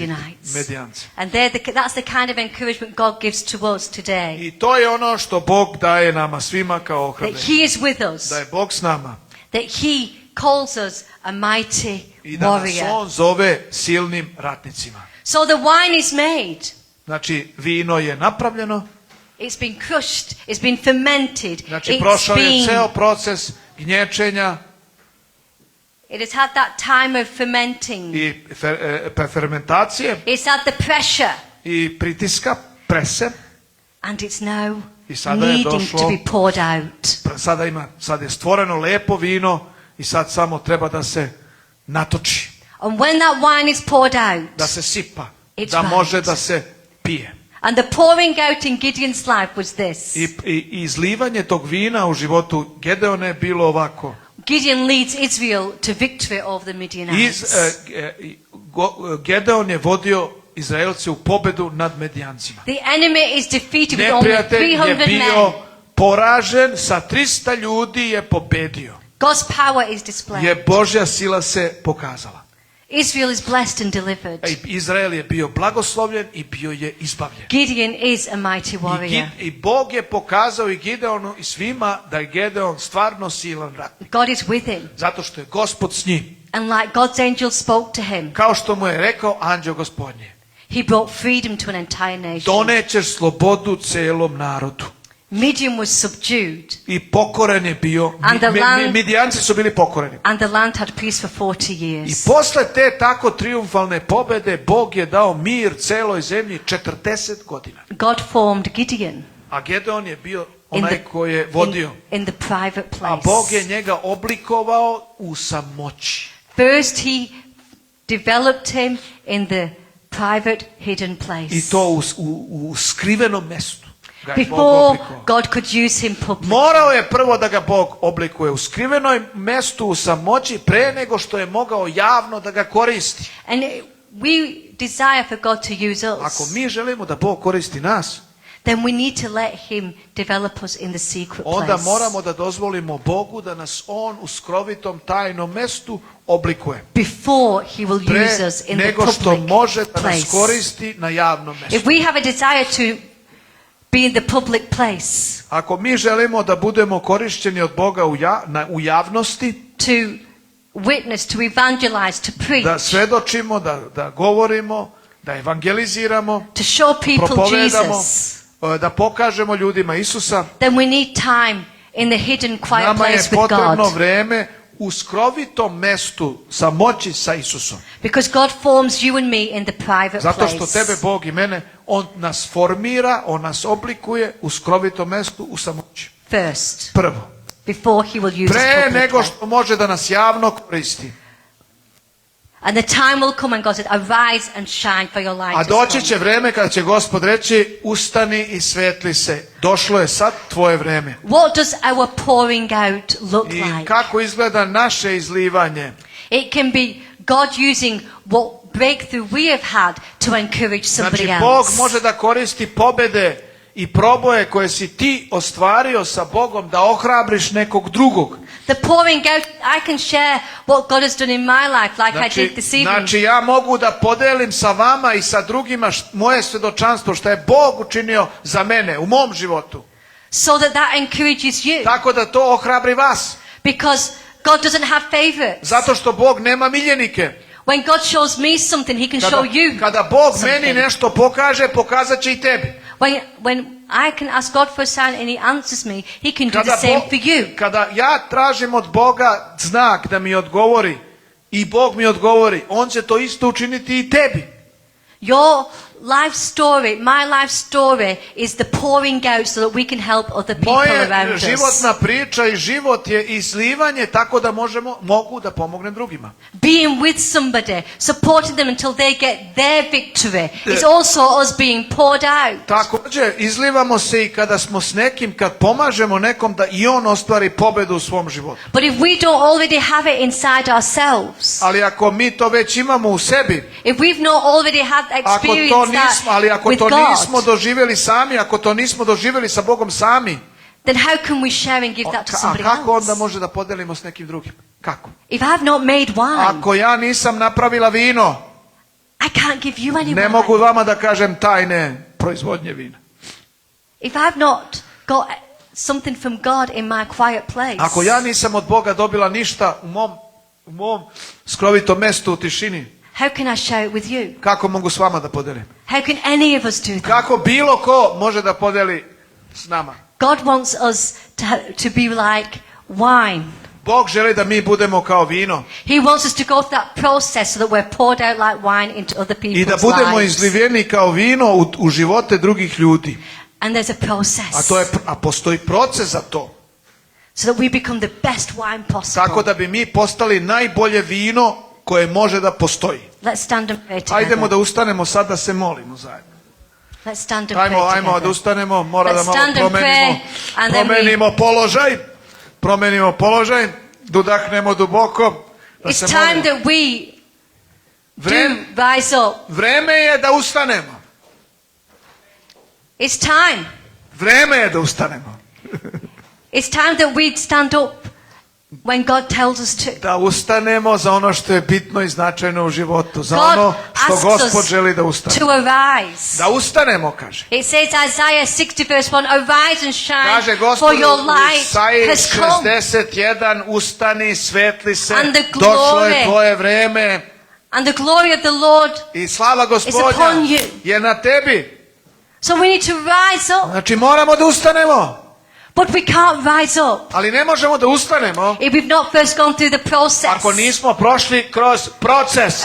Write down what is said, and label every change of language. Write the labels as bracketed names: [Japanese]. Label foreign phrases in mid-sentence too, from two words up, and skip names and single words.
[English] Midianites. [Serbian] Medijance. [English] And that's the kind of encouragement God gives to us today. [Serbian] I to je ono što Bog daje nama svima kao [English] That [Serbian] ohrabrenje. [English] he is with us. [Serbian] Da je Bog s nama [English] That he calls us a mighty [Serbian] i da nas [English] warrior. [Serbian] on zove silnim ratnicima. [English] So the wine is made. [Serbian] Znači, vino je napravljeno, [English] It's been crushed. It's been fermented. [Serbian] znači prošao je ceo proces gnječenja [English] It has had that time of fermenting. [Serbian] i fermentacije [English] It's had the pressure. [Serbian] i pritiska, prese. [English] And it's now [Serbian] I sada je [English] needing [Serbian] došlo- [English] to be poured out. [Serbian] Sad je stvoreno lepo vino i sad samo treba da se natoči, [English] And when that wine is poured out, [Serbian] da se sipa, [English] It's [Serbian] da [English] right. [Serbian] može da se pije. [English] and the pouring out in Gideon's life was this. [Serbian] I izlivanje tog vina u životu Gedeona je bilo ovako. [English] Gideon leads Israel to victory over the Midianites. [Serbian] Gedeon je vodio Izraelce u pobedu nad Medijancima. [English] The enemy is defeated with only [Serbian] Neprijatelj je 300 bio [English] men. [Serbian] poražen, sa 300 ljudi je pobedio. [English] God's power is displayed. [Serbian] Je Božja sila se pokazala. [English] Israel is blessed and delivered. [Serbian] Izrael je bio blagoslovljen i bio je izbavljen. [English] Gideon is a mighty warrior. [Serbian] I Bog je pokazao i Gideonu i svima da je Gedeon stvarno silan ratnik. [English] God is with him. [Serbian] Zato što je Gospod s njim. [English] And like God's angel spoke to him, [Serbian] Kao što mu je rekao anđeo Gospodnje. [English] he brought freedom to an entire nation. [Serbian] Donećeš slobodu celom narodu. [English] Midian was subdued, [Serbian] I pokoren je bio. [English] And the land- [Serbian] Midijanci su bili pokoreni. [English] and the land had peace for 40 [Serbian] I [English] years. [Serbian] posle te tako triumfalne pobede Bog je dao mir celoj zemlji 40 godina. [English] God formed Gideon [Serbian] A Gedeon je bio [English] in [Serbian] onaj [English] the, [Serbian] koji je vodio. [English] in the private [Serbian] A [English] place. [Serbian] Bog je njega oblikovao u samoći. [English] First he developed him in the private hidden place. [Serbian] I to u skrivenom mestu ga je Bog [English] Before [Serbian] oblikovao. [English] God could use him publicly. [Serbian] Morao je prvo da ga Bog oblikuje u skrivenoj mestu u samoći pre nego što je mogao javno da ga koristi. [English] And we desire for God to use [Serbian] Ako [English] us, [Serbian] mi želimo da Bog koristi nas, [English] then we need to let him develop us in the secret [Serbian] onda [English] place. [Serbian] moramo da dozvolimo Bogu da nas On u skrovitom tajnom mestu oblikuje. [English] Before he will use [Serbian] Pre [English] us in the [Serbian] nego što [English] public [Serbian] može da nas [English] place. [Serbian] koristi na javnom [English] If [Serbian] mestu. [English] we have a desire to be in the public place, [Serbian] Ako mi želimo da budemo korišćeni od Boga u javnosti, [English] to witness, to evangelize, to preach, [Serbian] da svedočimo, da govorimo, da evangeliziramo, [English] to show people propovedamo, Jesus, [Serbian] da pokažemo ljudima Isusa, [English] then we need time in the hidden quiet [Serbian] nama je [English] place with [Serbian] potrebno [English] God. [Serbian] vreme u skrovitom mestu samoći sa Isusom. [English] Because God forms you and me in the private [Serbian] Zato što [English] place. [Serbian] tebe, Bog i mene, On nas formira, On nas oblikuje u skrovitom mestu u samoći. [English] First, [Serbian] Prvo. [English] before he will use us [Serbian] Pre [English] publicly. [Serbian] nego što može da nas javno koristi. [English] And the time will come and God said, arise and shine for your light [Serbian] A [English] has [Serbian] doći [English] come." [Serbian] će vreme kada će Gospod reći, ustani i svetli se. Došlo je sad tvoje vreme. [English] What does our pouring out look [Serbian] I [English] like? [Serbian] kako izgleda naše izlivanje? [English] It can be God using what breakthrough we have had to encourage somebody [Serbian] Znači, Bog [English] else. [Serbian] može da koristi pobede i proboje koje si ti ostvario sa Bogom da ohrabriš nekog drugog. [English] The pouring out, I can share what God has done in my life like I did this evening. [Serbian] Znači, ja mogu da podelim sa vama i sa drugima moje svjedočanstvo što je Bog učinio za mene u mom životu. [English] So that encourages you. [Serbian] Tako da to ohrabri vas. [English] Because God doesn't have favorites. [Serbian] Zato što Bog nema miljenike. [English] When God shows me something, he can show you [Serbian] Kada Bog [English] something. [Serbian] meni nešto pokaže, pokazat će i tebi. [English] When I can ask God for a sign and he answers me, he can do the same for you. [Serbian] Kada ja tražim od Boga znak da mi odgovori i Bog mi odgovori, On će to isto učiniti i tebi. [English] Your life story, my life story is the pouring out so that we can help other people [Serbian] Moje [English] around us. [Serbian] životna priča i život je izlivanje tako da mogu da pomognem drugima. [English] Being with somebody, supporting them until they get their victory is also us being poured out. [Serbian] Također, izlivamo se i kada smo s nekim, kad pomažemo nekom da i on ostvari pobedu u svom životu. [English] But if we don't already have it inside ourselves, [Serbian] Ali ako mi to već imamo u sebi, [English] if we've not already had [Serbian] ako [English] with [Serbian] to [English] God, [Serbian] nismo doživjeli sami, ako to nismo doživjeli sa Bogom sami, [English] then how can we share and give that to [Serbian] a [English] somebody [Serbian] kako onda [English] else? [Serbian] može da podelimo s nekim drugim? Kako? [English] If I've not made wine, [Serbian] Ako ja nisam napravila vino, [English] I can't give you any [Serbian] ne [English] wine. [Serbian] mogu vama da kažem tajne proizvodnje vina. [English] If I've not got something from God in my quiet place, [Serbian] Ako ja nisam od Boga dobila ništa u mom skrovitom mestu u tišini, [English] How can I share it with you? [Serbian] Kako mogu s vama da podelim? [English] How can any of us do that? [Serbian] Kako bilo ko može da podeli s nama? [English] God wants us to be like wine. [Serbian] Bog želi da mi budemo kao vino [English] He wants us to go through that process so that we're poured out like wine into other [Serbian] i da [English] people's [Serbian] budemo [English] lives. [Serbian] izliveni kao vino u živote drugih ljudi. [English] And there's a process [Serbian] A postoji proces za to. [English] so that we become the best wine possible. [Serbian] Tako da bi mi postali najbolje vino koje može da postoji. [English] Let's stand and pray together. [Serbian] Ajdemo da ustanemo sad da se molimo zajedno. [English] Let's stand and pray [Serbian] Ajmo da [English] together. [Serbian] ustanemo, mora da [English] Let's [Serbian] malo [English] stand and pray, and then [Serbian] promenimo položaj, da udahnemo duboko, da [English] It's [Serbian] se [English] time [Serbian] molimo. [English] that we do rise up. [Serbian] Vreme je da ustanemo. [English] It's time. [Serbian] Vreme je da ustanemo. [English] It's time that we stand up when God tells us to. [Serbian] Da ustanemo za ono što je bitno i značajno u životu, za [English] God [Serbian] ono što [English] asks [Serbian] Gospod [English] us [Serbian] želi da ustane. [English] to arise. [Serbian] Da ustanemo, kaže. [English] It says Isaiah 60 verse 1, arise and shine, [Serbian] Kaže [English] for [Serbian] Gospod [English] your [Serbian] u [English] light [Serbian] Isaiji [English] has come. [Serbian] 61, ustani, svetli se, [English] And the [Serbian] došlo je [English] glory [Serbian] tvoje vreme [English] And the glory of the Lord. [Serbian] i slava [English] upon [Serbian] Gospodnja [English] you. [Serbian] je na tebi. [English] So we need to rise up. [Serbian] Znači moramo da ustanemo, [English] But we can't rise up [Serbian] ali ne možemo da ustanemo [English] if we've not first gone through the process [Serbian] ako nismo prošli kroz proces